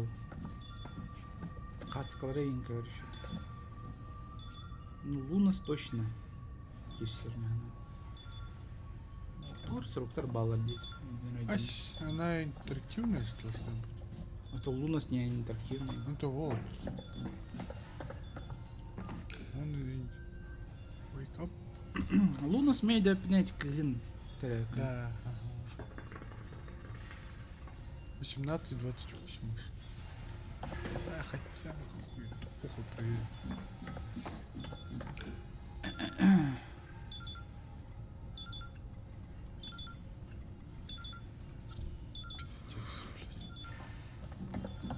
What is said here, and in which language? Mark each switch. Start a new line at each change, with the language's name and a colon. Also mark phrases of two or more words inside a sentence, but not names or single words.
Russian: Хацкалрейн, короче. Ну, Лунас точно. Кирсерна. Тор 40 баллов здесь. Она интерактивная, что должна быть? А то Лунас не интерактивный. Это вот. Он и...
English: Wake up. Лунас мейда пнять кын.
Russian: Да. Ага. 18-28. Да, хотя... Хуй, похуй проверю. Пиздец, блядь.